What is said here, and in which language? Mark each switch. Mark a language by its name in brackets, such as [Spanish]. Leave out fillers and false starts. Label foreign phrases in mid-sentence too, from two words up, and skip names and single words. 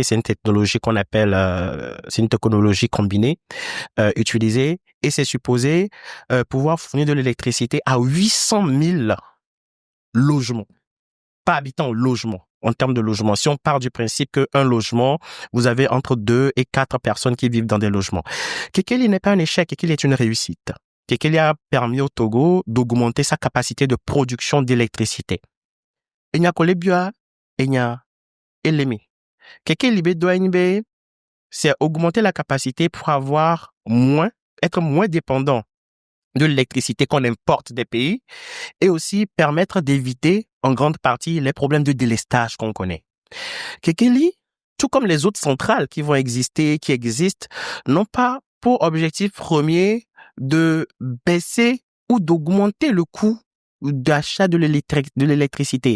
[French] C'est une technologie qu'on appelle, c'est une technologie combinée utilisée, et c'est supposé pouvoir fournir de l'électricité à 800 000 logements, pas habitants, logements. En termes de logement, si on part du principe qu'un logement, vous avez entre 2 et 4 personnes qui vivent dans des logements. Kekeli n'est pas un échec, Kekeli est une réussite. Kekeli a permis au Togo d'augmenter sa capacité de production d'électricité. [Ewe] Enya kolebia, enya elemi. [French] Kekeli [Ewe] be doa [French] c'est augmenter la capacité pour être moins dépendant de l'électricité qu'on importe des pays, et aussi permettre d'éviter en grande partie les problèmes de délestage qu'on connaît. Kekeli, tout comme les autres centrales qui existent, n'ont pas pour objectif premier de baisser ou d'augmenter le coût d'achat de l'électricité.